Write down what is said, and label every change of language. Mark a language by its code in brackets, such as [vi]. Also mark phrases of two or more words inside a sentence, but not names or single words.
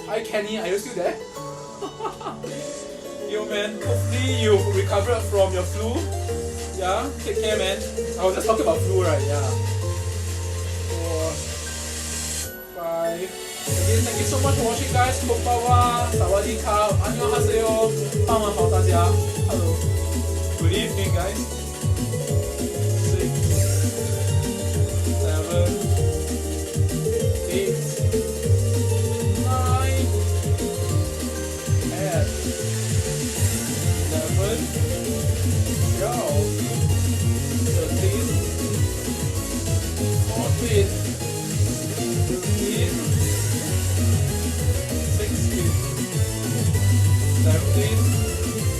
[en] Hi Kenny, are you still there? Yo man, hopefully you've recovered from your flu. Yeah, take care man. I was just talking about flu, right? Yeah. 4, 5. Again, thank you so much for watching guys. [ja] Konbanwa, sawadee-ka, annyeonghaseyo, panwa-hao-da家. Hello. [en] Good evening guys. 6, 7, 8, 9, 10, 11, 12, 13, 14, 15, 16, 17,